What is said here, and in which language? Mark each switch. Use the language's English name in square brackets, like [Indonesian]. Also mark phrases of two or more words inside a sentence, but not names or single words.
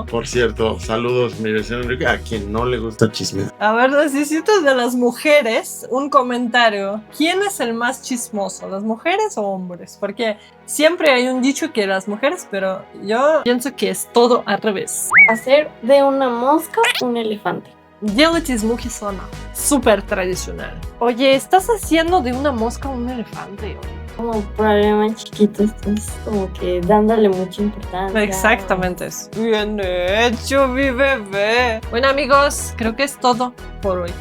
[Spanish] Por cierto, saludos mi vecino Enrique, a quien no le gusta chismear. A ver, necesito de las mujeres un comentario. ¿Quién es el más chismoso, las mujeres o hombres? Porque siempre hay un dicho que las mujeres, pero yo pienso que es todo al revés. Hacer de una mosca un elefante. [Russian] Делать из мухи слона. [Spanish] Súper tradicional. Oye, ¿estás haciendo de una mosca un elefante? Como problemas chiquitos, estás como que dándole mucha importancia. Exactamente eso. Bien hecho, mi bebé. Bueno, amigos, creo que es todo. por hoy.